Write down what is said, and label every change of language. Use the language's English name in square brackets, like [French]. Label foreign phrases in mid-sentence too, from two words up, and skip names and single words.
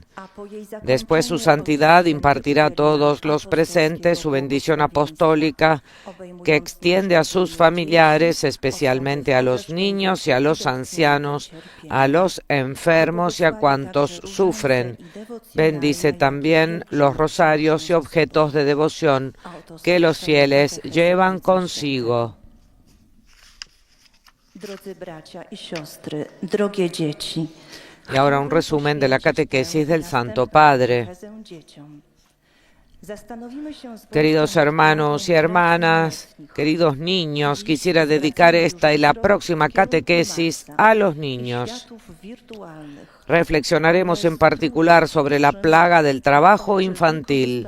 [Spanish] Después su santidad impartirá a todos los presentes su bendición apostólica que extiende a sus familiares, especialmente a los niños y a los ancianos, a los enfermos y a cuantos sufren. Bendice también los rosarios y objetos de devoción que los fieles llevan consigo. [Polish] Drodzy bracia y siostry, drogie dzieci. [Spanish] Y ahora un resumen de la catequesis del Santo Padre. Queridos hermanos y hermanas, queridos niños, quisiera dedicar esta y la próxima catequesis a los niños. Reflexionaremos en particular sobre la plaga del trabajo infantil.